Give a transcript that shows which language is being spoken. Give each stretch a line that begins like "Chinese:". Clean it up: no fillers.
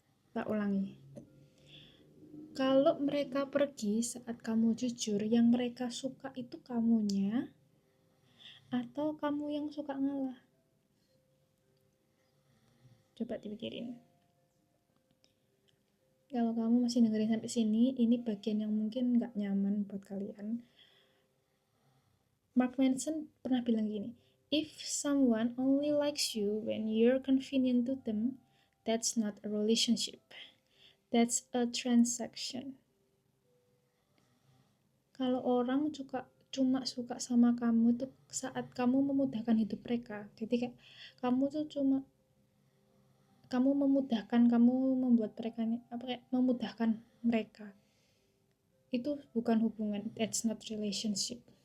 Indonesian: Tak ulangi. Kalau mereka pergi saat kamu jujur, yang mereka suka itu kamunya atau kamu yang suka ngalah? Coba dipikirin. Kalau kamu masih dengerin sampai sini, ini bagian yang mungkin nggak nyaman buat kalian.
English: Mark Manson
Indonesian: pernah bilang gini,
English: if someone only likes you when you're convenient to them, that's not a relationship. That's a transaction.
Indonesian: Kalau orang cuma suka sama kamu tuh saat kamu memudahkan hidup mereka. Jadi kayak kamu tuh cuma kamu memudahkan, kamu membuat mereka memudahkan mereka. Itu bukan hubungan,
English: that's not relationship.